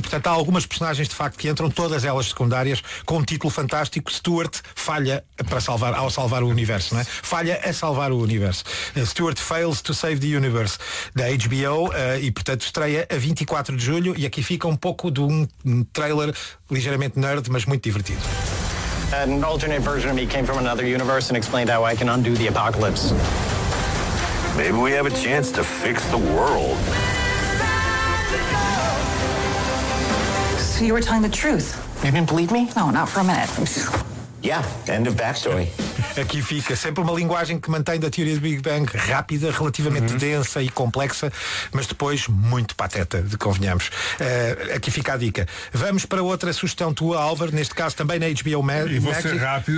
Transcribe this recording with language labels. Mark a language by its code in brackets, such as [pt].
[pt] Portanto, há algumas personagens, de facto, que entram, todas elas secundárias, com um título fantástico. Stewart falha ao salvar o universo, não é? Falha a salvar o universo. [en] Stewart fails to save the universe, [pt] da HBO, e portanto estreia a 24 de julho, e aqui fica um pouco de um trailer ligeiramente nerd, mas muito divertido. [en] An alternate version of me came from another universe and explained how I can undo the apocalypse. Maybe we have a chance to fix the world. So you were telling the truth? You didn't believe me? No, not for a minute. Yeah, end of backstory. [pt] Aqui fica sempre uma linguagem que mantém da teoria do Big Bang rápida, relativamente densa e complexa, mas depois muito pateta, de convenhamos. Aqui fica a dica. Vamos para outra sugestão tua, Álvaro, neste caso também na HBO Max, e vou ser rápido,